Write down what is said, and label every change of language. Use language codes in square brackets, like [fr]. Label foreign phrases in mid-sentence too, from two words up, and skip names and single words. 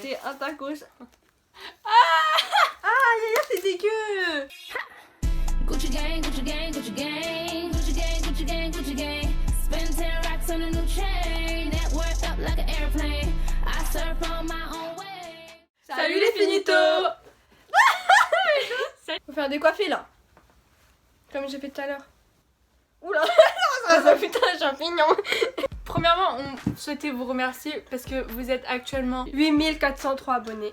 [fr] à ta gauche. Ah, Yaya, c'est dégueu. [en] Gucci gang, Gucci gang, Gucci gang, Gucci gang, Gucci gang, Gucci gang. Spend 10 racks on a new chain. Net worth up like an airplane. I surf on my own way. [fr] Salut les finitos. Faut faire décoiffer là. Comme j'ai fait tout à l'heure. Oula, ça putain champignon. Premièrement, on souhaitait vous remercier parce que vous êtes actuellement 8403 abonnés.